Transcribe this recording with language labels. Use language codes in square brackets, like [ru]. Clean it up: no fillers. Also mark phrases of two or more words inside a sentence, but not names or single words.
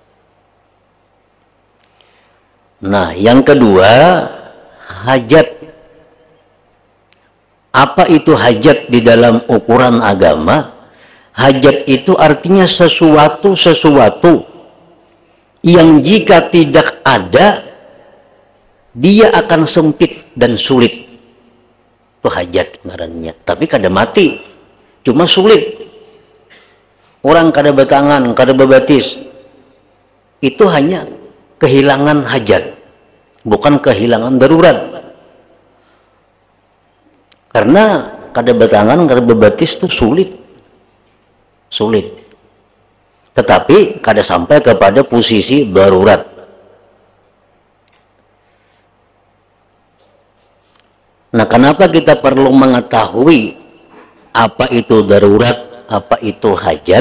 [id] Nah, yang kedua, hajat. Apa itu hajat di dalam ukuran agama? Hajat itu artinya sesuatu yang jika tidak ada, dia akan sempit dan sulit. [bjn] Itu hajat ngarannya. Tapi kada mati, cuma sulit. Orang kada bertangan, kada berbatis, itu hanya kehilangan hajat, bukan kehilangan darurat. Karena kada bertangan, kada berbatis itu sulit. Tetapi kada sampai kepada posisi darurat. [id] Nah, kenapa kita perlu mengetahui apa itu darurat, apa itu hajat?